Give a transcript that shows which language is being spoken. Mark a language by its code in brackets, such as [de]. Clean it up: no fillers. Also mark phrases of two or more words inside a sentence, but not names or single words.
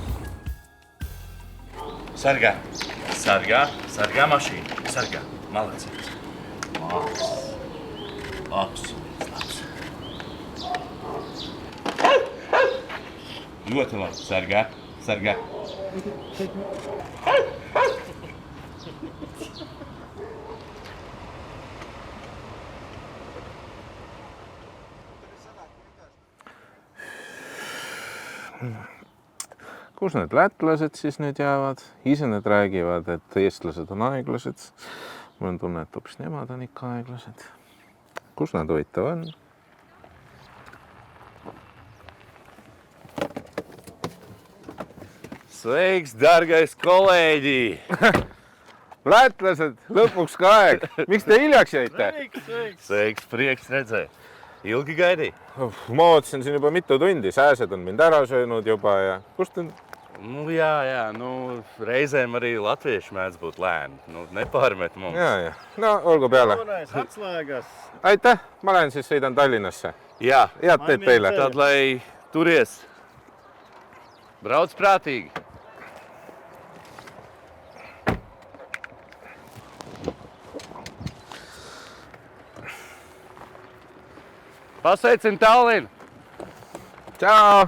[lv] Sargā, sargā mašīnu, sargā, malacīgs. Absolūti labs. Ļoti labi, sargā. [et] Kus need lätlased siis nüüd jäävad? Ise need räägivad, et eestlased on aeglased. Mul on tunne, et hoopis nemad on ikka aeglased. Kus nad huvitav on? [lv] Sveiks, dargais kolēģi! [et] Lätlased, lõpuks ka aeg. Miks te hiljaks jäite? [lv] Sveiks, prieks redzēt. Ilgi gaidīja? [et] Ma ootasin siin juba mitu tundi. Sääsed on mind ära söönud juba ja kust te... [lv] Nu jā, reizēm arī latvieši mēdz būt lēni. Nepārmet mums. Jā. No, [et] olgu peale. [lv] Atslēgas. [et] Aitäh, ma lähen siis sõidan Tallinnasse. [lv] Jā. [et] Head teed teile. [lv] Tad, lai turies. Brauc prātīgi. Pasveicin Tallinu. Čau.